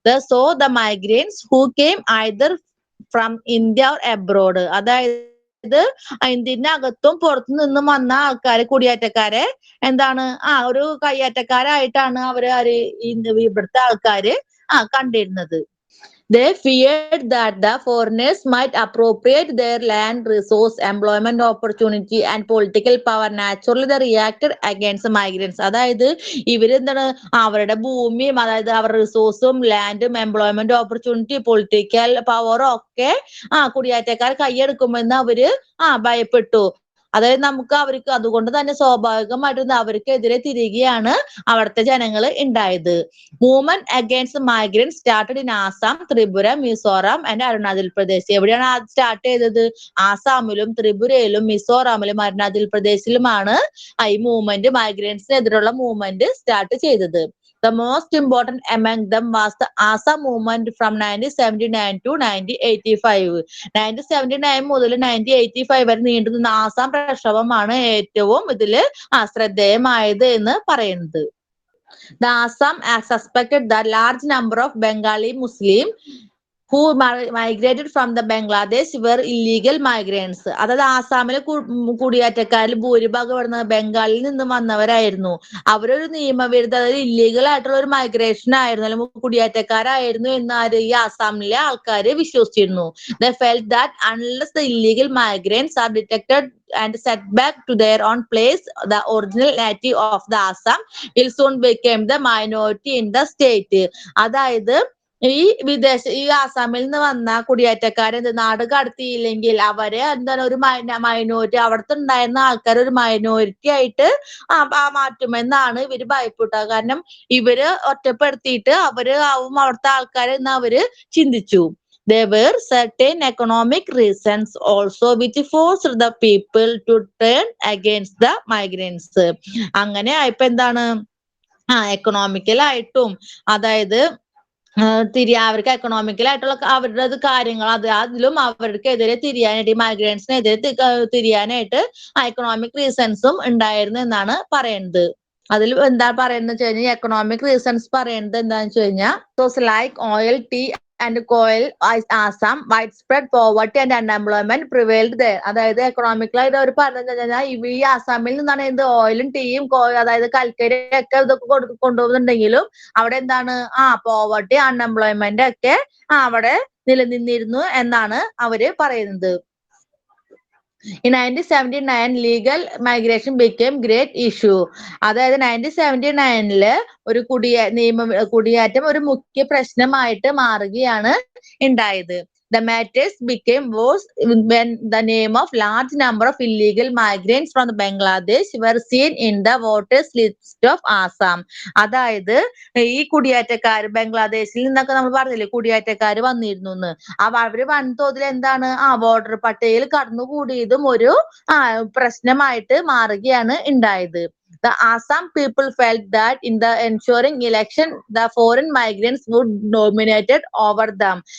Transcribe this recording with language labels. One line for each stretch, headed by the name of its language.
English: So the migrates who came either from India or abroad.
Malayalam: അതായത് ഇന്ത്യന്റെ അകത്തും പുറത്തു നിന്നും വന്ന ആൾക്കാരെ കുടിയേറ്റക്കാരെ എന്താണ് ഒരു കയ്യേറ്റക്കാരായിട്ടാണ് അവര് ഇവിടുത്തെ ആൾക്കാര് കണ്ടിരുന്നത്.
English: They feared that the foreigners might appropriate their land, resource, employment opportunity and political power. Naturally, they reacted against migrants.
Malayalam: അതായത് ഇവരെന്താണ് അവരുടെ ഭൂമിയും അതായത് അവരുടെ റിസോഴ്സും ലാൻഡും എംപ്ലോയ്മെന്റ് ഓപ്പർച്യൂണിറ്റി പൊളിറ്റിക്കൽ പവറും ഒക്കെ കുടിയേറ്റക്കാർ കൈയെടുക്കുമെന്ന് അവര് ഭയപ്പെട്ടു. അതായത് അവർക്ക് അതുകൊണ്ട് തന്നെ സ്വാഭാവികമായിട്ടും അവർക്കെതിരെ തിരികെയാണ് അവിടുത്തെ ജനങ്ങൾ ഉണ്ടായത്.
English: Movement against migrants started in Assam, Tripura, Mizoram and Arunachal Pradesh.
Malayalam: എവിടെയാണ് സ്റ്റാർട്ട് ചെയ്തത്? ആസാമിലും ത്രിപുരയിലും മിസോറാമിലും അരുണാചൽ പ്രദേശിലുമാണ് ഈ മൂവ്മെന്റ് മൈഗ്രൻസിനെതിരുള്ള മൂവ്മെന്റ് സ്റ്റാർട്ട് ചെയ്തത്.
English: The most important among them was the Assam movement from 1979 to 1985.
Malayalam: 1979 മുതൽ 1985 വരെ നീണ്ടുനിന്ന ആസാം പ്രക്ഷോഭമാണ് ഏറ്റവും ഇതില് ശ്രദ്ധേയമായത് എന്ന് പറയുന്നത്.
English: The Assam suspected that large number of Bengali Muslim who migrated from the Bangladesh were illegal migrants.
Malayalam: അതായത് ആസാമിലെ കുടിയേറ്റക്കാരിൽ ഭൂരിഭാഗം ഇവിടുന്ന് ബംഗാളിൽ നിന്ന് വന്നവരായിരുന്നു. അവരൊരു നിയമവിരുദ്ധ, അതായത് ഇല്ലീഗൽ ആയിട്ടുള്ള ഒരു മൈഗ്രേഷൻ ആയിരുന്നു, അല്ലെങ്കിൽ കുടിയേറ്റക്കാരായിരുന്നു എന്ന് ഈ ആസാമിലെ ആൾക്കാര് വിശ്വസിച്ചിരുന്നു.
English: They felt that unless the illegal migrants are detected and set back to their own place, the original native of the Assam will soon become the minority in the state.
Malayalam: അതായത് ഈ ആസാമിൽ നിന്ന് വന്ന കുടിയേറ്റക്കാരെ നാട് കടത്തിയില്ലെങ്കിൽ അവരെ എന്താണ് ഒരു മൈനോറിറ്റി, അവിടുത്തെ ഉണ്ടായിരുന്ന ആൾക്കാർ ഒരു മൈനോറിറ്റി ആയിട്ട് മാറ്റുമെന്നാണ് ഇവര് ഭയപ്പെട്ടത്. കാരണം ഇവര് ഒറ്റപ്പെടുത്തിയിട്ട് അവര് ആവും അവിടുത്തെ ആൾക്കാരെ എന്ന് അവര് ചിന്തിച്ചു.
English: There were certain economic reasons also which forced the people to turn against the migrants.
Malayalam: അങ്ങനെ ആയപ്പോ എന്താണ്, എക്കണോമിക്കലായിട്ടും, അതായത് അവർക്ക് എക്കണോമിക്കലായിട്ടുള്ള അവരുടെ കാര്യങ്ങൾ അതിലും അവർക്കെതിരെ തിരിയാനായിട്ട്, ഈ മൈഗ്രൻസിനെതിരെ തിരിയാനായിട്ട് എക്കണോമിക് റീസൺസും ഉണ്ടായിരുന്നു എന്നാണ് പറയുന്നത്. അതിൽ എന്താ പറയുന്നത് വെച്ച് കഴിഞ്ഞാൽ,
English: Economic reasons പറയുന്നത് എന്താണെന്ന് വെച്ച് കഴിഞ്ഞാൽ, like oil, tea and coal Assam, widespread poverty and unemployment prevailed there.
Malayalam: അതായത് എക്കണോമിക്കലായിട്ട് അവർ പറഞ്ഞത് കഴിഞ്ഞാൽ, ഈ ആസാമിൽ നിന്നാണ് എന്ത് ഓയിലും ടീയും അതായത് കൽക്കരിയൊക്കെ ഇതൊക്കെ കൊണ്ടുപോകുന്നുണ്ടെങ്കിലും അവിടെ എന്താണ് പോവർട്ടി, അൺഎംപ്ലോയ്മെന്റ് ഒക്കെ അവിടെ നിലനിന്നിരുന്നു എന്നാണ് അവര് പറയുന്നത്.
English: In 1979 legal migration became great issue.
Malayalam: അതായത് 1979 ഒരു കുടിയേറ്റം ഒരു മുഖ്യ പ്രശ്നമായിട്ട് മാറുകയാണ് ഉണ്ടായത്.
English: The matters became worse when the name of large number of illegal migrants from Bangladesh were seen in the voters list of Assam.
Malayalam: അതായത് ഈ കുടിയേറ്റക്കാർ ബംഗ്ലാദേശിൽ നിന്നൊക്കെ നമ്മൾ പറഞ്ഞില്ലേ കുടിയേറ്റക്കാർ വന്നിരുന്നു എന്ന്, അവര് വൻതോതിൽ എന്താണ് വോട്ടർ പട്ടികയിൽ കടന്നുകൂടിയതും ഒരു പ്രശ്നമായിട്ട് മാറുകയാണ് ഉണ്ടായത്.
English: The Assam people felt that in the ensuing election the foreign migrants would dominated over them.